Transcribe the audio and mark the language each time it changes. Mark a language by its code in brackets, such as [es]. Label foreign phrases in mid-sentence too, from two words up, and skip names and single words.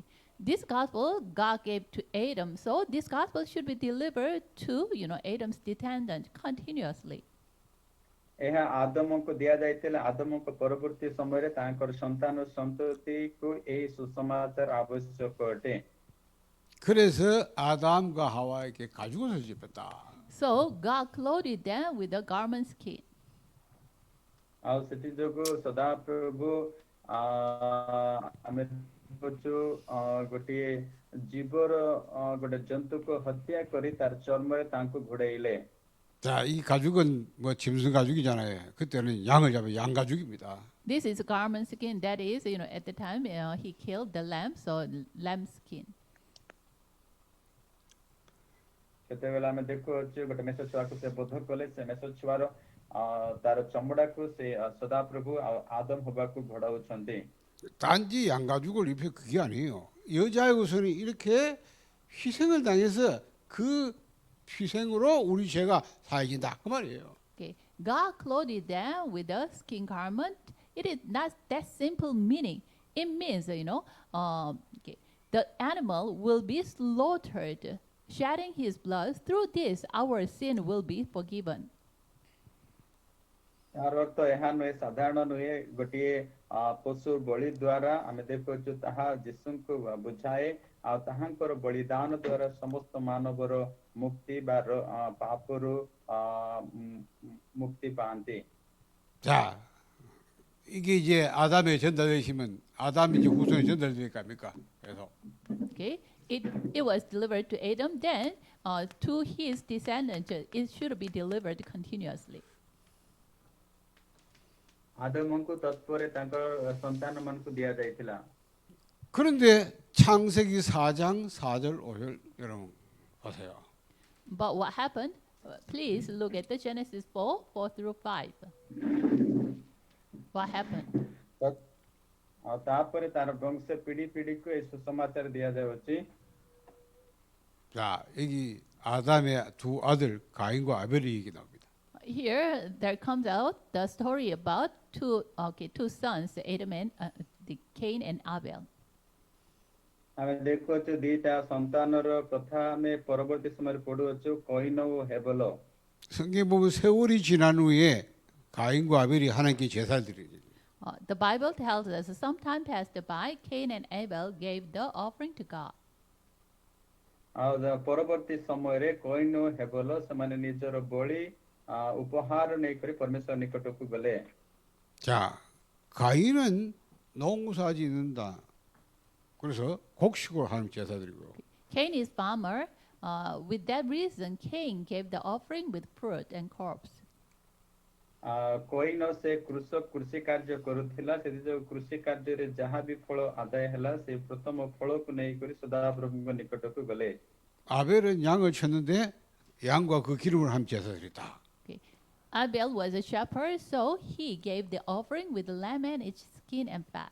[en] This gospel God gave to Adam, so this gospel should be delivered to Adam's descendant continuously. [or] ଏହା ଆଦମଙ୍କୁ ଦିଆଯାଇଥିଲା। ଆଦମଙ୍କ ପରବର୍ତ୍ତୀ ସମୟରେ ତାଙ୍କର ସନ୍ତାନ ସନ୍ତତିକୁ ଏହି ସୁସମାଚାର ଆବଶ୍ୟକ ଅଟେ। [ko] 그래서 아담과 하와에게 가죽옷을 입혔다. [en] So God clothed them with a garment skin. [or] ଆଉ ସେଥି ଯୋଗୁ ସଦାପ୍ରଭୁ ଆମେ ଦେଖୁଛୁ ଗୋଟିଏ ଜୀବର ଗୋଟେ ଜନ୍ତୁକୁ ହତ୍ୟା କରି ତାର ଚର୍ମରେ ତାଙ୍କୁ ଘୋଡେଇଲେ। [ko] 자, 이 가죽은 뭐 짐승 가죽이잖아요. 그때는 양을 잡아 양 가죽입니다. [en] This is garment skin. That is, at the time he killed the lamb, so lamb skin. [or] ସେତେବେଳେ ଆମେ ଦେଖୁଅଛୁ ଗୋଟେ ମେଷ ଛୁଆକୁ ସେ ବୋଧ କଲେ, ସେ ମେଷ ଛୁଆର ତାର ଚମଡାକୁ ସେ ସଦାପ୍ରଭୁ ଆଉ ଆଦମ ହବାକୁ ଘୋଡାଉଛନ୍ତି। [ko] 단지 양 가죽을 입혀 그게 아니에요. 여자의 후손이 이렇게 희생을 당해서 그 희생으로 우리 죄가 사해진다 그 말이에요. [en] Okay. God clothed them with a skin garment. It is not that simple meaning. It means, the animal will be slaughtered, shedding his blood. Through this, our sin will be forgiven. [or] यार अर्थ ଏହା ନୁହେଁ, ସାଧାରଣ ନୁହେଁ। ଗୋଟିଏ ପଶୁ ବଳି ଦ୍ୱାରା ଆମେ ଦେଖୁଛୁ ତାହା ଯୀଶୁଙ୍କୁ ବୁଝାଏ ଆଉ ତାହାଙ୍କର ବଳିଦାନ ଦ୍ୱାରା ସମସ୍ତ ମାନବର ମୁକ୍ତି ବା ପାପରୁ ମୁକ୍ତି ପାଆନ୍ତି। [ko] 자, 이게 이제 아담의 전달되시면 아담이 이제 후손이 전달될 거 아닙니까? 그래서 [en] Okay, it was delivered to Adam. Then, to his descendants, it should be delivered continuously. [or] ଆଦମଙ୍କୁ ତତ୍ପରେ ତାଙ୍କ ସନ୍ତାନ ମାନଙ୍କୁ ଦିଆଯାଇଥିଲା। [ko] 그런데 창세기 4장 4절 5절 여러분 보세요. [en] But what happened? Please look at the Genesis 4 through 5. What happened? [or] ଆଉ ତାପରେ ତାର ବଂଶ ପିଢି ପିଢିକୁ ଏ ସୁସମାଚାର ଦିଆଯାଉଛି। [ko] 자, 여기 아담의 두 아들 가인과 아벨이 얘기 나옵니다. [en] Here, there comes out the story about two sons, Adam and Cain and Abel. [or] ଆମେ ଦେଖୁଛୁ ଦିଟା ସନ୍ତାନର କଥା ଆମେ ପରବର୍ତ୍ତୀ ସମୟରେ ପଢୁଅଛୁ କଇନ ଓ ହେବଲ। [ko] 성경 보면 세월이 지난 후에 가인과 아벨이 하나님께 제사를 드리죠. [en] The Bible tells us some time passed by, Cain and Abel gave the offering to God. [or] ଆଉ ପରବର୍ତ୍ତୀ ସମୟରେ କଇନ ଓ ହେବଲ ସେମାନେ ନିଜର ବଳି ଉପହାର ନେଇକରି ପରମେଶ୍ୱର ନିକଟକୁ ଗଲେ। [ko] 자, 가인은 농사 짓는다. 그래서 곡식으로 하나님 제사 드리고 [en] Cain is farmer. With that reason, Cain gave the offering with fruit and crops. [or] କଇନ ସେ କୃଷି କାର୍ଯ୍ୟ କରୁଥିଲା, ସେଥିଯୋଗୁଁ କୃଷି କାର୍ଯ୍ୟରେ ଯାହା ବି ଫଳ ଆଦାୟ ହେଲା ସେ ପ୍ରଥମ ଫଳକୁ ନେଇକରି ସଦାପ୍ରଭୁଙ୍କ ନିକଟକୁ ଗଲେ। [ko] 아벨은 양을 쳤는데 양과 그 기름을 함께 제사 드렸다. [en] Okay. Abel was a shepherd, so he gave the offering with the lamb and its skin and fat.